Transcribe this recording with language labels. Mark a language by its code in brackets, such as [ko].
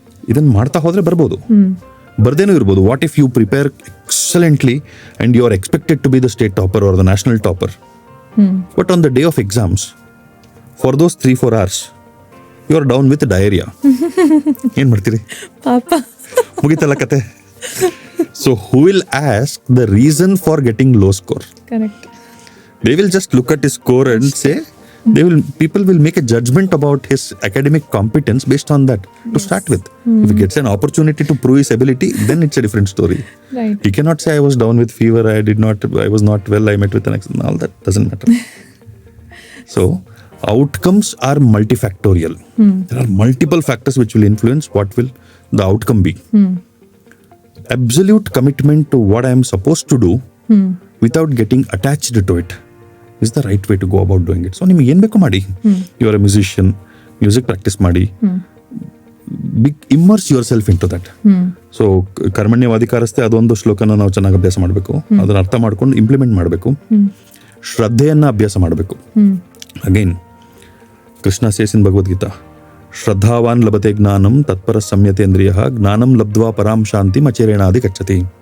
[kn] ಇದನ್ನು ಮಾಡ್ತಾ ಹೋದರೆ ಬರ್ಬೋದು, ಬರ್ದೇನೂ ಇರ್ಬೋದು. [en] What if you prepare excellently and you are expected to be the state topper or the national topper, but on the day of exams for those 3-4 hours you are down with diarrhoea. [kn] ಏನು ಮಾಡ್ತೀರಿ? ಪಾಪ ಮುಗಿತಲ್ಲ ಕತೆ. [en] So who will ask the reason for getting low score? Correct. They will just look at his score and say, people will make a judgment about his academic competence based on that to start with. If he gets an opportunity to prove his ability, then it's a different story. Right. He cannot say I was down with fever, I was not well, I met with an accident. All that doesn't matter. So outcomes are multifactorial. There are multiple factors which will influence what will the outcome be. Absolute commitment to what I am supposed to do without getting attached to it is the right way to go about doing it. So [kn] ನಿಮಗೆ ಏನು ಬೇಕು ಮಾಡಿ. [en] You are a musician, music practice ಮಾಡಿ, immerse yourself into that. [kn] So ಕರ್ಮಣ್ಯವಾಧಿಕಾರಸ್ಥೆ ಅದೊಂದು ಶ್ಲೋಕನ ನಾವು ಚೆನ್ನಾಗಿ ಅಭ್ಯಾಸ ಮಾಡಬೇಕು, ಅದನ್ನ ಅರ್ಥ ಮಾಡ್ಕೊಂಡು ಇಂಪ್ಲಿಮೆಂಟ್ ಮಾಡಬೇಕು. ಶ್ರದ್ಧೆಯನ್ನ ಅಭ್ಯಾಸ ಮಾಡಬೇಕು. [en] again Krishna says in Bhagavad Gita, [sa] ಶ್ರದ್ಧಾವಾನ್ ಲಭತೆ ಜ್ಞಾನಂ ತತ್ಪರ ಸಂಯತೇಂದ್ರಿಯ ಜ್ಞಾನಂ ಲಬ್ಧ್ವಾ ಪರಾಂ ಶಾಂತಿ ಅಚೇರೇಣಾದಿ ಗಚ್ಚತಿ.